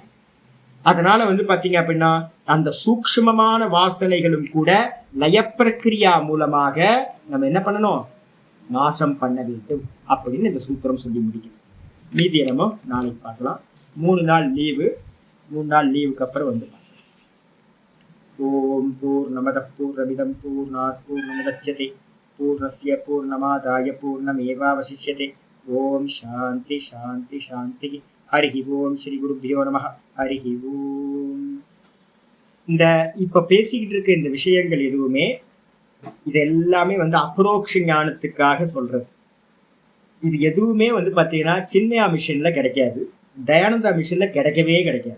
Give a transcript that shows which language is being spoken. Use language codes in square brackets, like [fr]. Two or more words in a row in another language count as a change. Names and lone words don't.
[ta] அதனால வந்து பாத்தீங்க அப்படின்னா அந்த சூக்ஷ்மமான வாசனைகளும் கூட லய பிரக்கிரியா மூலமாக நம்ம என்ன பண்ணணும், நாசம் பண்ண வேண்டும் அப்படின்னு இந்த சூத்திரம் சொல்லி முடிக்குது. மீதியை நம்ம நாளைக்கு பார்க்கலாம். 3 நாள் லீவு, 3 நாள் லீவுக்கு அப்புறம் வந்து பார்க்கலாம். [sa] ॐ पूर्णमदः पूर्णमिदं पूर्णात् पूर्णमुदच्यते पूर्णस्य पूर्णमादाय पूर्णमेवावशिष्यते. ॐ शान्ति शान्ति शान्ति. हरि ॐ श्री गुरुभ्यो नमः. हरि ॐ. [ta] இந்த இப்ப பேசிக்கிட்டு இருக்க இந்த விஷயங்கள் எதுவுமே இது எல்லாமே வந்து அப்ரோக்ஷ ஞானத்துக்காக சொல்றது. இது எதுவுமே வந்து பாத்தீங்கன்னா சின்மயா மிஷன்ல கிடைக்காது, தயானந்தா மிஷன்ல கிடைக்கவே கிடைக்காது.